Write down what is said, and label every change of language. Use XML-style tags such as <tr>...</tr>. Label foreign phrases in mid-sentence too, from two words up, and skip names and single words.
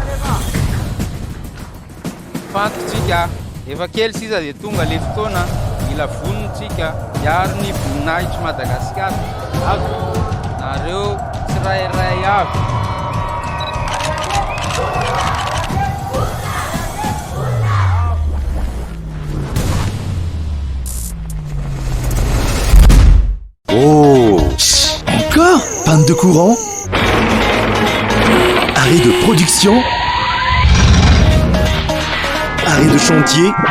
<mg>Fantatsika efa kely sisa dia tonga le fotoana mila vonontsika hiaro ny voninahitry Madagasikara. Avy nareo tsirairay avy.</mg> <fr>Oh, encore? Panne de courant? Arrêt de production? Arrêt de chantier?</fr>